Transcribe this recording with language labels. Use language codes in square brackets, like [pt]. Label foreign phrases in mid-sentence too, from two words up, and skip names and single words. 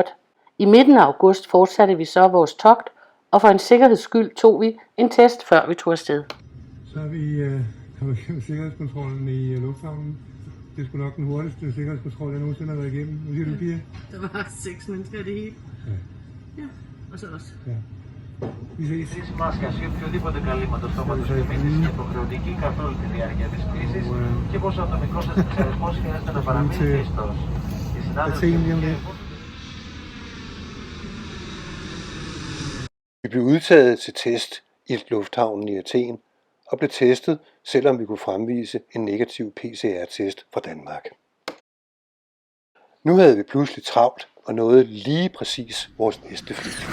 [da] I midten af august fortsatte vi så vores togt, og for en sikkerheds skyld tog vi en test, før vi tog afsted. Så er vi kommet igennem sikkerhedskontrollen i lufthavnen. Det er sgu nok den hurtigste sikkerhedskontrol, jeg nogensinde har været igennem. Hvad siger du, Pia? Der var 6 mennesker i det hele. Ja, og så os. Ja. Vi ses. [el] Η μάσκα ή οποιοδήποτε καλύματο στόματος είναι υποχρεωτική καθ' όλη τη διάρκεια της κρίσης και πως ο ατομικός σας εξαρισμός χρειάζεται να παραμείνει κλειστός. Οι συνάδελφοι [da] Vi blev udtaget til test i lufthavnen i Athen og blev testet, selvom vi kunne fremvise en negativ PCR-test fra Danmark. Nu havde vi pludselig travlt og nåede lige præcis vores næste fly.